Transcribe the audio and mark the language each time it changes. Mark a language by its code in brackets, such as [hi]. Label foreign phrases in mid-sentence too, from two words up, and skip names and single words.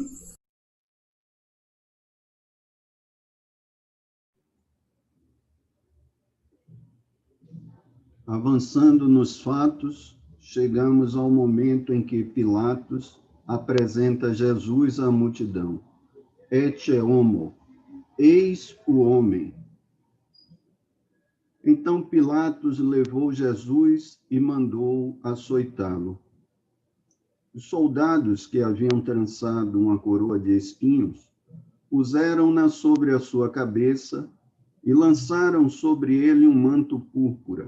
[pt] Avançando nos fatos, chegamos ao momento em que Pilatos apresenta Jesus à multidão. [la] Ecce homo, [pt] eis o homem. Então Pilatos levou Jesus e mandou açoitá-lo. Os soldados que haviam trançado uma coroa de espinhos puseram-na sobre a sua cabeça e lançaram sobre ele um manto púrpura.